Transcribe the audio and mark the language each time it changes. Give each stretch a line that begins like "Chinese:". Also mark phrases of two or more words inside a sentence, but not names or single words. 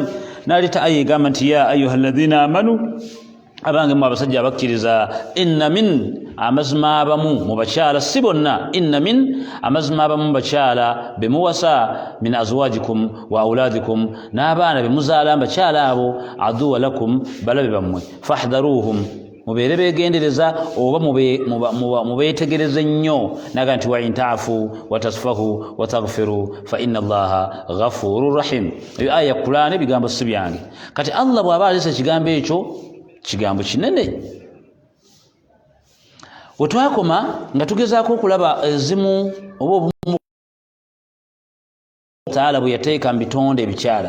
Ganda: N'aleeta aya egamba nti
Arabic: يا أيها الذين آمنوا,
Ganda: abange mu abasajja abakkiriza,
Arabic: إن من,
Ganda: amazima abamu mu bakyala si bonna,
Arabic: إن من,
Ganda: amazima abamu mu bakyala bemuwasa,
Arabic: من أزواجكم وأولادكم,
Ganda: n'abaana bemuzaala mu bakyala abo,
Arabic: عدوا لكم,
Ganda: balabe bammwe, fahdharuhum, mubeere beegendereza oba mubeetegereze nnyo. Naga nti
Arabic: وإن تعفوا وتصفحوا وتغفروا فإن الله غفور رحيم.
Ganda: Eyo aya Qur'an, ebigambo si byange. Kati Allah bw'aba alese ekigambo ekyo, kigambo kinene. We twakoma nga tugezaako okulaba ezimu oba obumu Taala bwe yateeka mu bitonde ebikyala.